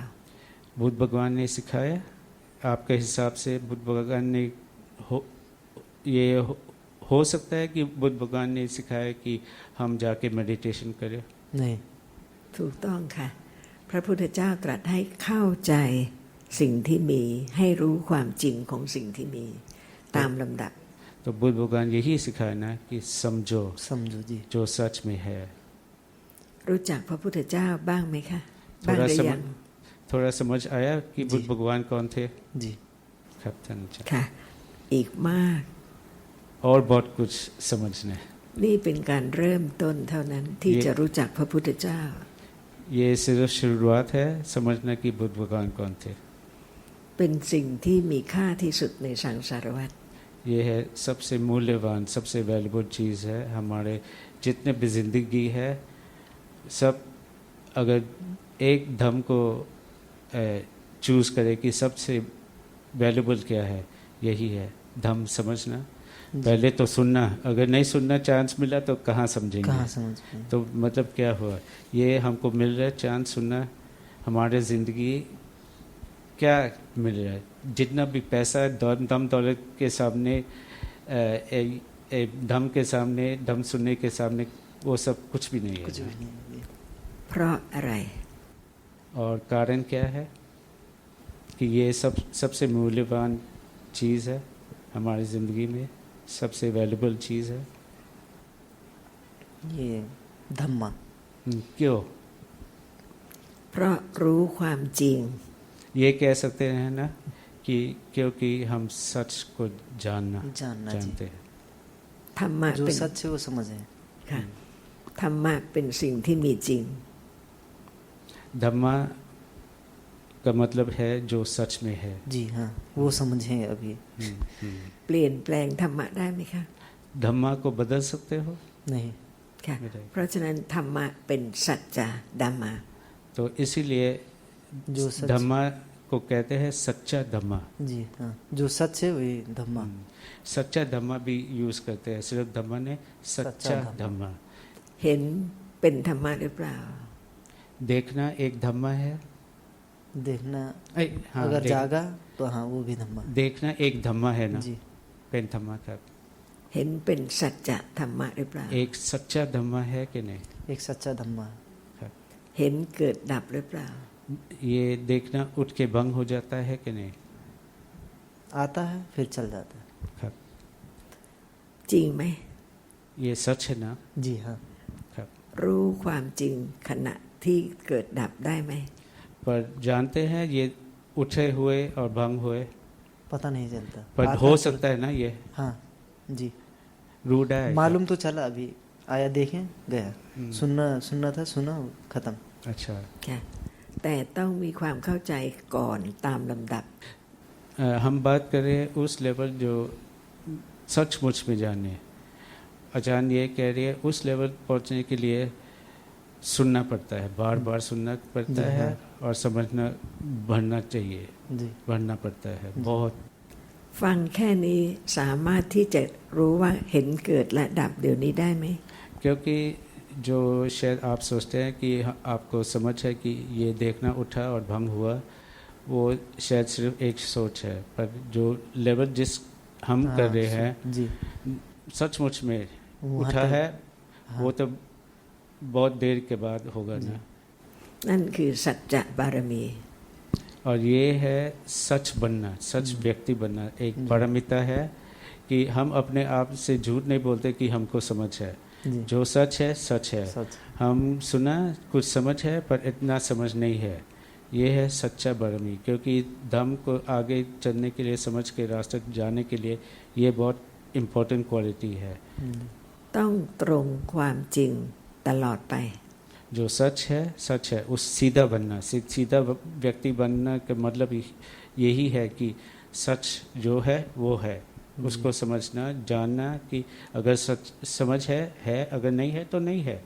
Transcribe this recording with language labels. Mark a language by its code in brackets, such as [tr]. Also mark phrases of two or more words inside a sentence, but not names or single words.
[hi] बुद्ध भगवान ने सिखाया, आपके हिसाब से बुद्ध भगवान ने हो सकता है कि बुद्ध भगवान ने सिखाया कि हम जाके मेडिटेशन करें? नहीं, [th] ถูกต้องค่ะพระพุทธเจ้าตรัสให้เข้าใจสิ่งที่มีให้รู้ความจริงของสิ่งที่มีตามลำดับ [hi] तो बुद्ध भगवान यही सिखाया ना कि समझो समझो जी। जो सच में है। [th] รู้จักพระพุทธเจ้าบ้างไหมคะบ้างหรือยัง [hi] थोड़ा समझ आया कि बुद्ध जी। भगवान कौन थे? जी, [th] ครับท่านอาจารย์ ค่ะอีกมาก [hi] और बहुत कुछ समझना है। [th] นี่เป็นการเริ่มต้นเท่านั้นที่จะรู้จักพระพุทธเจ้า [hi] ये सिर्फ शुरुआत है समझना कि बुद्ध भगवान कौन थे। [th] เป็นสิ่งที่มีค่าที่สุดในสังสารวัฏ [hi] ये है सबसे मूल्यवान, सबसे वैल्यूबल चीज़ है। हमारे जितने भी जिंदगी है सब, अगर एक धम को चूज़ करे कि सबसे वैल्यूबल क्या है, यही है धम समझना। पहले तो सुनना, अगर नहीं सुनना चांस मिला तो कहाँ समझेंगे, कहाँ समझ पाएंगे? तो मतलब क्या हुआ, ये हमको मिल रहा है चांस सुनना। हमारे ज़िंदगी क्या मिल रहा है, जितना भी पैसा दम दौलत के सामने, धम के सामने, धम सुनने के सामने, वो सब कुछ भी नहीं कुछ है। भी नहीं। [th] เพราะอะไร [hi] और कारण क्या है कि ये सबसे मूल्यवान चीज़ है हमारी ज़िंदगी में, सबसे वैल्यूबल चीज़ है। ये धम्मा। क्यों? [th] เพราะรู้ความจริง [hi] ये कह सकते हैं ना कि क्योंकि हम सच को जानना जानते हैं। [th] ธรรมะ [hi] जो [th] เป็น [hi] सच है वो समझे। [th] ค่ะธรรมะเป็นสิ่งที่มีจริง [hi] धम्मा का मतलब है जो सच में है। जी हाँ, वो समझे अभी। [th] เปลี่ยนแปลงธรรมะได้ไหมคะ [hi] धम्मा को बदल सकते हो? नहीं, [th] ค่ะ ไม่ได้ เพราะฉะนั้นธรรมะเป็นสัจจะดัมมา [hi] तो इसीलिए जो सच। धम्मा को कहते हैं सच्चा धम्मा। जी हाँ, जो सच है वही धम्मा। सच्चा धम्मा भी यूज करते हैं, सिर्फ धम्मा ने सच्चा सच्चा धम्मा। [th] เห็นเป็นธรรมะหรือเปล่า [hi] देखना एक धम्मा है। देखना हाँ, अगर जागा तो हाँ वो भी धम्मा। देखना एक धम्मा है ना, जी, पेन धम्मा का [th] เห็นเป็นสัจจะธรรมะหรือเปล่า [hi] एक सच्चा धम्मा है कि नहीं? एक सच्चा धम्मा। [th] เห็นเกิดดับหรือเปล่า [hi] ये देखना उठ के भंग हो जाता है कि नहीं? आता है फिर चल जाता है। [th] ครับ จริงไหม [hi] ये सच है ना? जी हाँ, [th] ครับ รู้ความจริงขณะที่เกิดดับได้ไหม [hi] पर जानते हैं ये उठे हुए और भंग हुए, पता नहीं चलता। पर आता हो है सकता है ना ये हाँ जी, रूढ़ है। मालूम तो चला, अभी आया देखें गया, सुनना था, सुना, खत्म। अच्छा [th] ค่ะ แต่ต้องมีความเข้าใจก่อนตามลำดับ [hi] हम बात करें उस लेवल जो सचमुच में जाने। आचार्य ये कह रही है उस लेवल पहुंचने के लिए सुनना पड़ता है, बार बार सुनना पड़ता जी, है हाँ। और समझना बढ़ना चाहिए, जी बढ़ना पड़ता है बहुत। [th] ฟังแค่นี้สามารถที่จะรู้ว่าเห็นเกิดและดับเดี๋ยวนี้ได้ไหม [hi] क्योंकि जो शायद आप सोचते हैं कि आपको समझ है कि ये देखना उठा और भंग हुआ, वो शायद सिर्फ एक सोच है, पर जो लेवल जिस हम हाँ, कर रहे हैं जी सचमुच में वहाँ उठा तक- है, हाँ। वो तो बहुत देर के बाद होगा ना। [th] นั่นคือสัจจะบารมี [hi] और ये है सच बनना, सच व्यक्ति बनना। एक पारमिता है कि हम अपने आप से झूठ नहीं बोलते कि हमको समझ है, जी जो सच है सच है। सच। हम सुना कुछ समझ है पर इतना समझ नहीं है, ये है सच्चा बरमी। क्योंकि धम्म को आगे चलने के लिए, समझ के रास्ते जाने के लिए ये बहुत [en] important quality [hi] है। [th] ต้องตรงความจริงตลอดไป [hi] जो सच है उस सीधा बनना, सीधा व्यक्ति बनना का मतलब यही है कि सच जो है वो है, उसको समझना, जानना कि अगर सच समझ है, अगर नहीं है तो नहीं है।